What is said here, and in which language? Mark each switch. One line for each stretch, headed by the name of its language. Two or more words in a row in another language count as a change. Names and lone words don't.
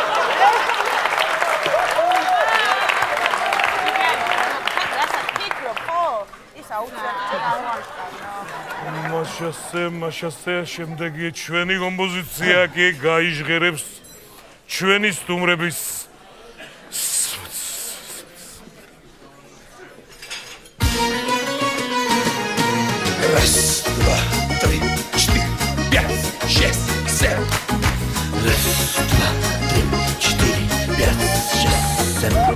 Georgian: მაშასე შემდეგი ჩვენი კომპოზიცია კი გაიჟღერებს ჩვენი სტუმრების
Russian: Раз, два, три, четыре, пять, шесть, семь. Раз, два, три, четыре, пять, шесть, семь.